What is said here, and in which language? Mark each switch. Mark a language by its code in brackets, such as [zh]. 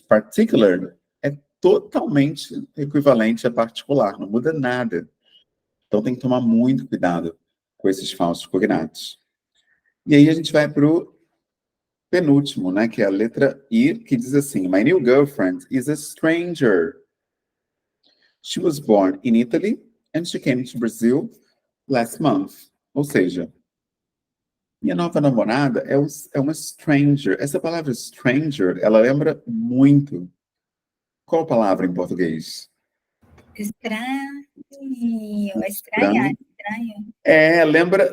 [pt] Particular é totalmente equivalente a particular, não muda nada. Então tem que tomar muito cuidado com esses falsos cognatos. E aí a gente vai para o penúltimo, né? Que é a letra I, que diz assim: [en] My new girlfriend is a stranger. She was born in Italy and she came to Brazil last month. [pt] Ou seja, minha nova namorada é uma stranger. Essa palavra stranger, ela lembra muito. Qual palavra em português? Estranho, Estranho. estranho.